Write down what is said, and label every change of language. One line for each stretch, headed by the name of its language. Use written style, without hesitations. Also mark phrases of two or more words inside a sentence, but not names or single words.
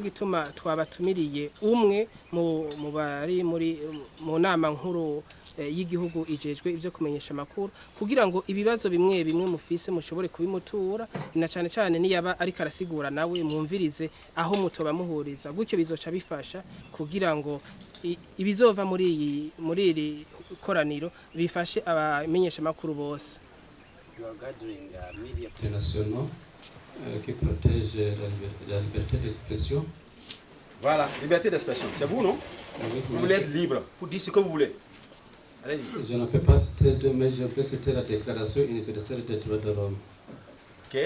Rundi: gituma twabatumiriye umwe mu bari mu nama nkuru y'igihugu ijejwe ivyo kumenyesha amakuru kugira ngo ibibazo bimwe bimwe mufise mushobore kubimutura, na cyane cyane niyaba ariko arasigura nawe mwumvirize aho mutoba muhuriza, gutyo bizoca bifasha kugira ngo ibizova muri iri koraniro bifashe abamenyesha amakuru bose.
English: You are gathering
French: media nationaux qui protègent la liberté d'expression. Voilà, liberté d'expression. C'est vous, non? Vous voulez être libre pour dire ce que vous voulez. Allez-y. Je ne peux pas citer, mais je peux citer la Déclaration universelle des droits de l'homme. Ok.